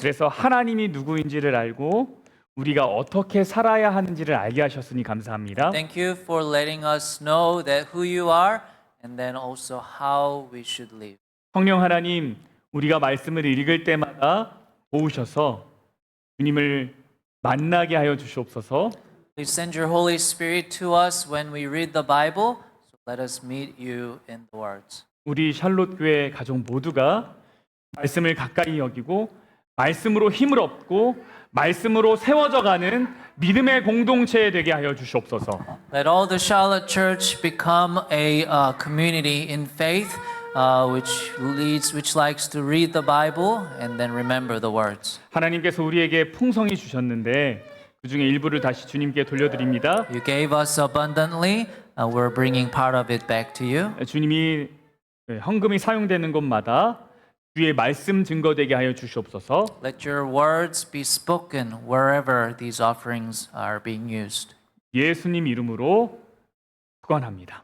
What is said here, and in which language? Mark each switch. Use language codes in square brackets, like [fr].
[ko] 그래서 하나님이 누구인지를 알고 우리가 어떻게 살아야 하는지를 알게 하셨으니 감사합니다. [en] Thank you for letting us know that who you are and then also how we should live. [ko] 성령 하나님, 우리가 말씀을 읽을 때마다 도우셔서 주님을 만나게 하여 주시옵소서. [en] Please send your Holy Spirit to us when we read the Bible. So let us meet you in the words. [ko] 우리 샬롯 교회 가족 모두가 말씀을 가까이 여기고 말씀으로 힘을 얻고 말씀으로 세워져 가는 믿음의 공동체 되게 하여 주시옵소서. [en] Let all the Charlotte Church become a community in faith, which likes to read the Bible and then remember the words. [ko] 하나님께서 우리에게 풍성히 주셨는데 그 중에 일부를 다시 주님께 돌려드립니다. [en] You gave us abundantly. We're bringing part of it back to you. [ko] 주님이 헌금이 사용되는 곳마다 주의 말씀 증거되게 하여 주시옵소서. [en] Let your words be spoken wherever these offerings are being used. [ko] 예수님 이름으로 축원합니다.